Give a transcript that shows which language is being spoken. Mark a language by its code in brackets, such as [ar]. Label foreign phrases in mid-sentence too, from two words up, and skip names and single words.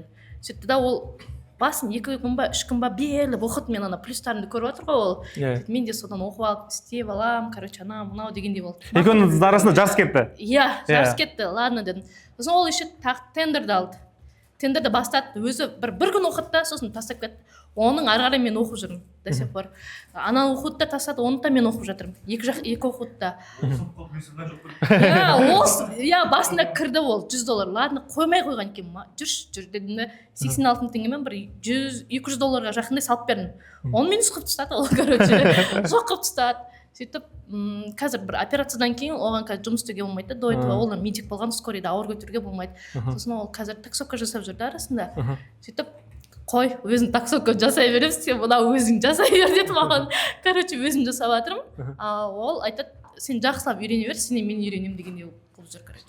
[kk] Сөйтті да ол басын 2 күн ба 3 күн ба беріліп оқыды, мен ана плюстарымды көріп отыр ғой ол. Мен де содан оқып алып істеп алам, короче, анау мынау дегендей болды. Екеуіңіз арасында жарыс кетті. Иә, жарыс кетті, ладно дедім. Сосын ол еще тендерді алды. Тендерді бастады, өзі бір күн оқыды да, сосын тастап кетті. Оның ары қарай мен оқып жүрмін [ru] до сих пор. [kk] Ана оқуды да тастады, оны да мен оқып жатырмын. Екі оқуды да. Иә, басында кірді ол $100. Ладно, қоймай қойған екен. Жүр дедім де, 86 теңгемен бір $200 жақындай салып бердім. Оны минус қылып тастады ол, короче. Жоқ қылып тастады. Сөйтіп, қазір бір операциядан кейін оған қазір жұмыс істеуге болмайды. [ru] До этого [kk] ол медик болған, скорыйда ауыр көтеруге болмайды. Сосын ол қазір таксовка жасап жүрді арасында. Сөйтіп, қой, өзің таксовка жасай беремін, сен мына өзің жасай бер деді маған. Короче, өзім жасап жатырмын. Ол айтады, сен жақсылап үйрене бер, сенен мен үйренемін дегендей қылып жүр, короче.